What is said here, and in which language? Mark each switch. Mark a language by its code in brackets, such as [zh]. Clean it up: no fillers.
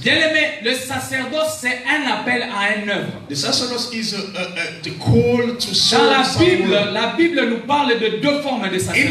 [fr] Bien aimé, le sacerdoce c'est un appel à une œuvre. [en] The sacerdoce is the call to serve. [fr] Dans la Bible nous parle de deux formes de sacerdoce.